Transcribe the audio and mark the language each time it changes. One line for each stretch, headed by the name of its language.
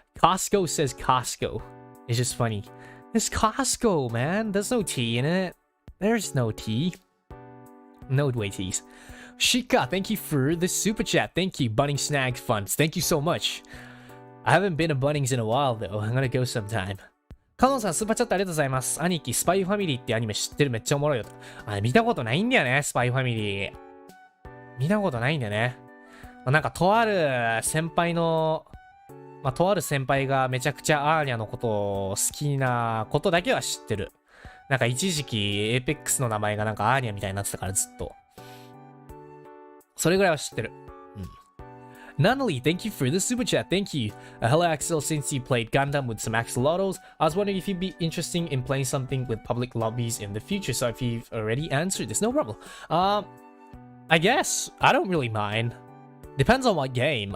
English: Costco says Costco. It's just funny. It's Costco, man. There's no T in it. There's no T. No way T's. Shika, thank you for the super chat. Thank you. Bunnings Snag Funds. Thank you so much. I haven't been to Bunnings in a while though. I'm gonna go sometime.
Japanese: カノンさん、スーパーチャットありがとうございます。兄貴、スパイファミリーってアニメ知ってる？めっちゃおもろいよと。あ、見たことないんだよね、スパイファミリー。見たことないんだよね。なんか、とある先輩の、とある先輩がめちゃくちゃアーニャのことを好きなことだけは知ってる。なんか一時期、エーペックスの名前がなんかアーニャみたいになってたからずっと。それぐらいは知ってる。うん。
English: Nunnally, thank you for the super chat. Thank you. Hello, Axel. Since you played Gundam with some Axelotls, I was wondering if you'd be interested in playing something with public lobbies in the future. So if you've already answered this, no problem. I guess I don't really mind. Depends on what game.